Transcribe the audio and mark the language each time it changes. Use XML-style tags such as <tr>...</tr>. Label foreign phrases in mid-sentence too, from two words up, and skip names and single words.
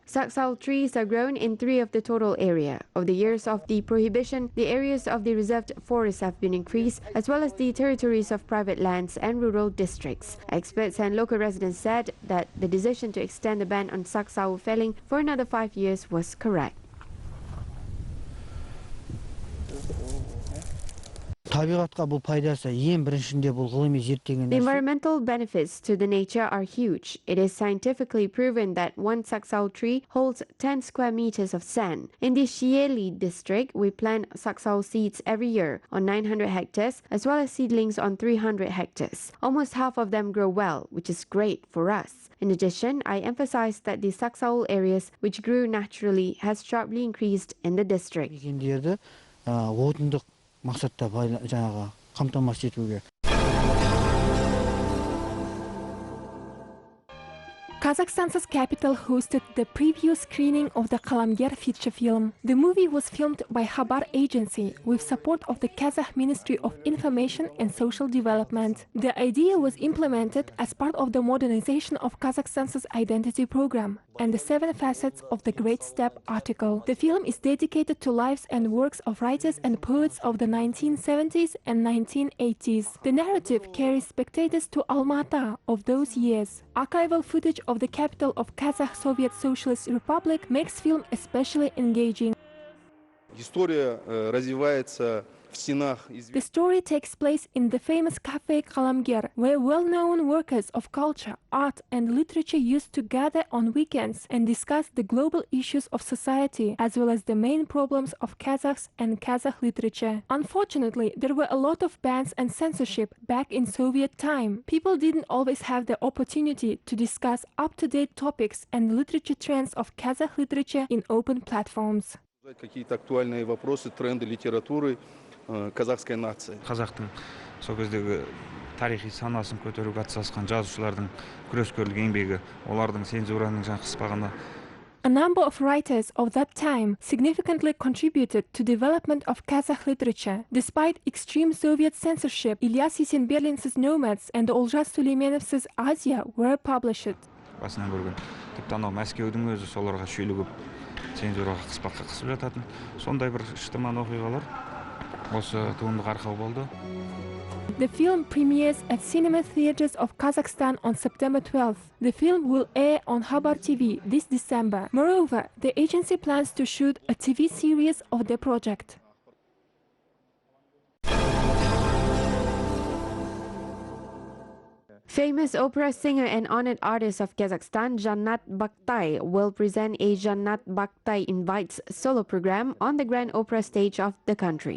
<en>Saksau trees are grown in 3 of the total area. Over the years of the prohibition, the areas of the reserved forests have been increased as well as the territories of private lands and rural districts. Experts and local residents said that the decision to extend the ban on saksau felling for another 5 years was correct.</en> <kk>табиғатқа бұл пайдасы ең біріншінде бұл ғылыми зерттеген</kk> <en>The</en> <kk>нәрсе.</kk> <en>environmental benefits to the nature are huge. It is scientifically proven that one saksao tree holds 10 square meters of sand. In the Joly district, we plant saksao seeds every year on 900 hectares, as well as seedlings on 300 hectares. Almost half of them grow well, which is great for us. In addition, I emphasized that the saksao areas which grew naturally has sharply increased in the district.</en> <kk>Мекендерді отындық мақсатта жаңағы қамтамасыз етуге.</kk> <en>Kazakhstan's capital hosted the preview screening of the Kalamger feature film. The movie was filmed by Khabar Agency with support of the Kazakh Ministry of Information and Social Development. The idea was implemented as part of the modernization of Kazakhstan's identity program and the 7 facets of the Great Step article. The film is dedicated to lives and works of writers and poets of the 1970s and 1980s. The narrative carries spectators to Almaty of those years. Archival footage of the capital of Kazakh Soviet Socialist Republic makes film especially engaging.</en> <ru>История развивается в стенах.</ru> <en>The story takes place in the famous cafe Kalamger, where well-known workers of culture, art and literature used to gather on weekends and discuss the global issues of society, as well as the main problems of Kazakhs and Kazakh literature. Unfortunately, there were a lot of bans and censorship back in Soviet time. People didn't always have the opportunity to discuss up-to-date topics and literature trends of Kazakh literature in open platforms.</en> <ru>Какие-то актуальные вопросы, тренды литературы казахской нации.</ru> <kk>Қазақтың сол кездегі тарихи санасын көтеруге атсалысқан жазушылардың күрескерлік еңбегі, олардың цензураның қыспағаны.</kk> <en>A number of writers of that time significantly contributed to development of Kazakh literature. Despite extreme Soviet censorship, Ilyas Yesenberlin's Nomads and Oljas Süleymanov's Asia were published.</en> <kk>Басынан көрген. Тіпті анау Мәскеудің өзі соларға шүйлігіп, цензураға қыспаққа қысып жататын. Сондай бір шытырман оқиғалар осы туындыға арқау болды.</kk> <en>The film premieres at cinema theaters of Kazakhstan on September 12th. The film will air on Khabar TV this December. Moreover, the agency plans to shoot a TV series of the project. Famous opera singer and honored artist of Kazakhstan, Jannat Baktay, will present a Jannat Baktay Invites solo program on the Grand Opera stage of the country.</en>